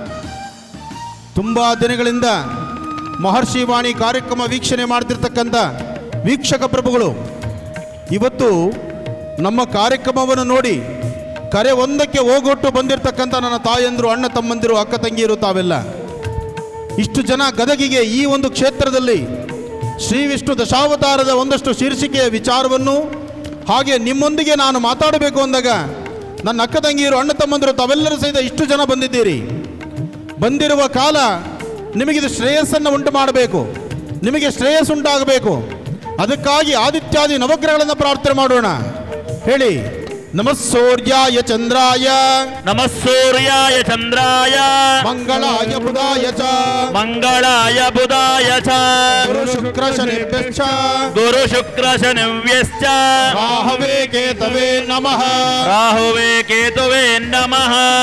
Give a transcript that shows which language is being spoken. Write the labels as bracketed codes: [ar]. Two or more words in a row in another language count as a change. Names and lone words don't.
[kn] ತುಂಬಾ ದಿನಗಳಿಂದ ಮಹರ್ಷಿ ವಾಣಿ ಕಾರ್ಯಕ್ರಮ ವೀಕ್ಷಣೆ ಮಾಡ್ತಿರ್ತಕ್ಕಂಥ ವೀಕ್ಷಕ ಪ್ರಭುಗಳು ಇವತ್ತು ನಮ್ಮ ಕಾರ್ಯಕ್ರಮವನ್ನು ನೋಡಿ ಕರೆ ಒಂದಕ್ಕೆ ಹೋಗೊಟ್ಟು ಬಂದಿರತಕ್ಕಂಥ ನನ್ನ ತಾಯಂದಿರು, ಅಣ್ಣ ತಮ್ಮಂದಿರು, ಅಕ್ಕ ತಂಗಿಯರು, ತಾವೆಲ್ಲ ಇಷ್ಟು ಜನ ಗದಗಿಗೆ ಈ ಒಂದು ಕ್ಷೇತ್ರದಲ್ಲಿ ಶ್ರೀ ವಿಷ್ಣು ದಶಾವತಾರದ ಒಂದಷ್ಟು ಶೀರ್ಷಿಕೆಯ ವಿಚಾರವನ್ನು ಹಾಗೆ ನಿಮ್ಮೊಂದಿಗೆ ನಾನು ಮಾತಾಡಬೇಕು ಅಂದಾಗ ನನ್ನ ಅಕ್ಕ ತಂಗಿಯರು, ಅಣ್ಣ ತಮ್ಮಂದಿರು ತಾವೆಲ್ಲರೂ ಸಹಿತ ಇಷ್ಟು ಜನ ಬಂದಿದ್ದೀರಿ. ಬಂದಿರುವ ಕಾಲ ನಿಮಗಿದು ಶ್ರೇಯಸ್ಸನ್ನು ಉಂಟು ಮಾಡಬೇಕು, ನಿಮಗೆ ಶ್ರೇಯಸ್ಸುಂಟಾಗಬೇಕು. ಅದಕ್ಕಾಗಿ ಆದಿತ್ಯಾದಿ ನವಗ್ರಹಗಳನ್ನು ಪ್ರಾರ್ಥನೆ ಮಾಡೋಣ. ಹೇಳಿ, [sa] ನಮಃ ಸೂರ್ಯಾಯ ಚಂದ್ರಾಯ ನಮಃ ಸೂರ್ಯಾಯ ಚಂದ್ರಾಯ ಮಂಗಳಾಯ ಬುಧಾಯ ಚ ಮಂಗಳಾಯ ಬುಧಾಯ ಚ ಗುರು ಶುಕ್ರ ಶನಿಭ್ಯಶ್ಚ ಗುರು ಶುಕ್ರ ಶನಿವ್ಯಶ್ಚ ರಾಹವೇ ಕೇತವೇ ನಮಃ ರಾಹುವೇ ಕೇತುವೇ ನಮಃ.